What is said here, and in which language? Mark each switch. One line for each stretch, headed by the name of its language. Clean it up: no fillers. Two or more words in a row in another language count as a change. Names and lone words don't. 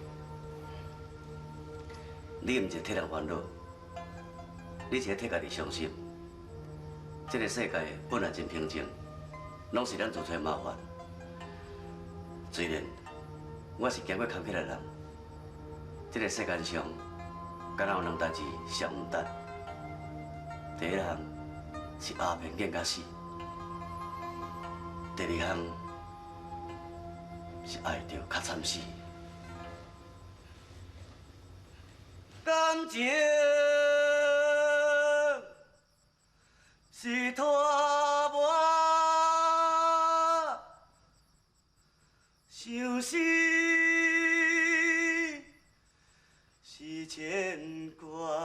Min Nan Chinese: 你毋是替人烦恼，你是替家己伤心。这个世界本来真平静，拢是咱做出的麻烦。虽然我是经过坎坷的人，这个世界上敢若有两代志上毋值。第一项是鸦片瘾甲死，第二项是爱着较惨死。感情是拖磨，相思是牵挂，